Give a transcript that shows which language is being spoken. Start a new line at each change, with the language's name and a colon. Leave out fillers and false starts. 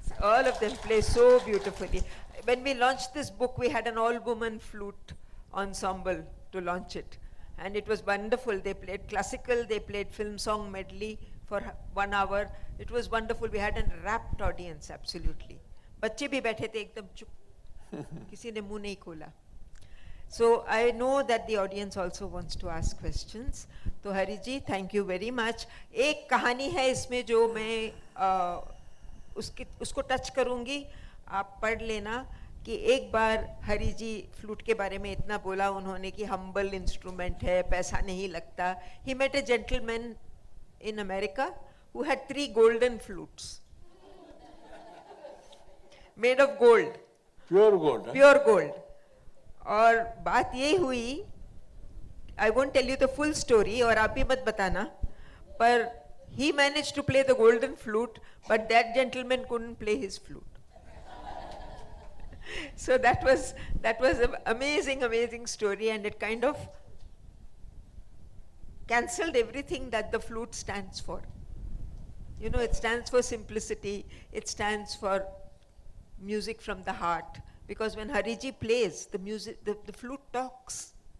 English: All of them play so beautifully. When we launched this book, we had an all-woman flute ensemble to launch it, and it was wonderful. They played classical, they played film song medley for 1 hour. It was wonderful. We had a rapt audience, absolutely.
Hindi: बच्चे भी बैठे थे एकदम चुप, किसी ने मुंह नहीं खोला.
English: So I know that the audience also wants to ask questions. तो Hari ji, thank you very much.
Hindi: एक कहानी है इसमें जो मैं उसको टच करूंगी, आप पढ़ लेना. कि एक बार हरि जी फ्लूट के बारे में इतना बोला उन्होंने कि हम्बल इंस्ट्रूमेंट है, पैसा नहीं लगता.
English: He met a gentleman in America who had 3 golden flutes made of gold. Pure gold. Pure gold.
Hindi: और बात ये हुई,
English: I won't tell you the full story
Hindi: और आप भी मत बताना, पर
English: he managed to play the golden flute, but that gentleman couldn't play his flute. So that was an amazing story, and it kind of cancelled everything that the flute stands for. You know, it stands for simplicity, it stands for music from the heart, because when Hariji plays, the music, the flute talks.